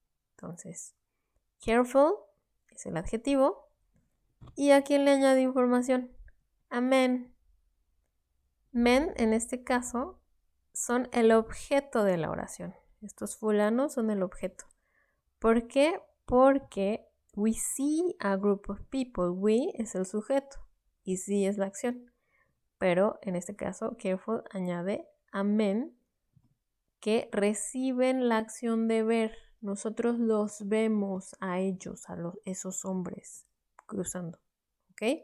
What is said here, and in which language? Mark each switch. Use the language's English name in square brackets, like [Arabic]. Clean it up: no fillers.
[Spanish] Entonces, careful es el adjetivo. ¿Y a quién le añade información? A men. Men, en este caso, son el objeto de la oración. Estos fulanos son el objeto. ¿Por qué? [English] Porque we see a group of people. [Spanish] We es el sujeto y see es la acción. Pero en este caso, careful añade a men que reciben la acción de ver. Nosotros los vemos a ellos, esos hombres cruzando. ¿Ok?